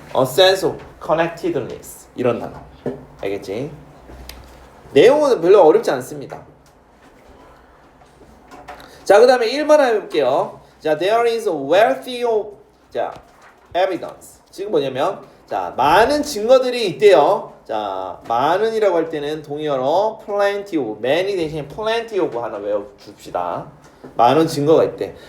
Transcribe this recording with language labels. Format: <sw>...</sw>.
<en>a sense of connectedness.</en> <ko>이런 단어. 알겠지? 내용은 별로 어렵지 않습니다. 자, 그다음에 1번 해볼게요.</ko> <en>자, there is a wealthy of 자, evidence.</en> <ko>지금 뭐냐면 자, 많은 증거들이 있대요. 자, 많은이라고 할 때는 동의어로</ko> <en>plenty of, many</en> <ko>대신</ko> <en>plenty of</en> <ko>하나 외워줍시다. 많은 증거가 있대.</ko>